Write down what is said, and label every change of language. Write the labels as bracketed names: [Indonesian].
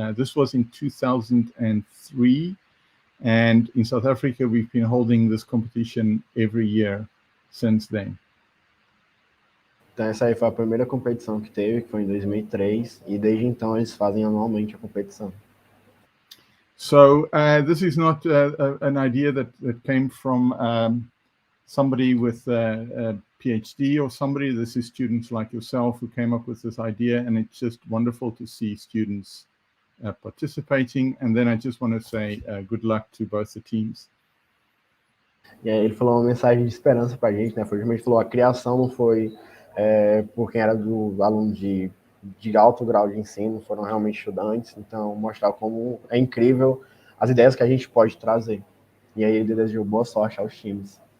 [English] This was in 2003, and in South Africa we've been holding this competition every year since then. [Portuguese] Então essa aí foi a primeira competição que teve, que foi em 2003, e desde então eles fazem anualmente a competição. [English] So this is not an idea that came from somebody with a PhD or somebody. This is students like yourself who came up with this idea, and it's just wonderful to see students participating. And then I just want to say good luck to both the teams. [Portuguese] E aí ele falou uma mensagem de esperança para a gente, né? Foi justamente falou, a criação não foi por quem era do aluno de alto grau de ensino, foram realmente estudantes, então mostrar como é incrível as ideias que a gente pode trazer. E aí ele desejou boa sorte aos times.